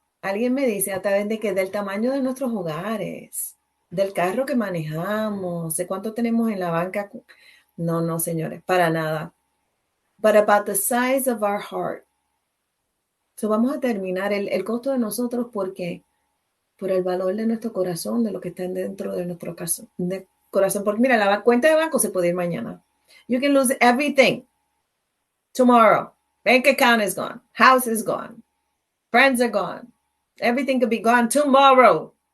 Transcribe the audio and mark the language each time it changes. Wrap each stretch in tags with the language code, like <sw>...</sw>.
<es>Alguien me dice, a través de qué, del tamaño de nuestros hogares, del carro que manejamos, de cuánto tenemos en la banca. No, señores, para nada.</es> <en>But about the size of our heart.</en> <es>So vamos a terminar el costo de nosotros, ¿por qué? Por el valor de nuestro corazón, de lo que está dentro de nuestro corazón. Porque mira, la cuenta de banco se puede ir mañana.</es> <en>You can lose everything tomorrow. Bank account is gone. House is gone. Friends are gone. Everything could be gone tomorrow.</en>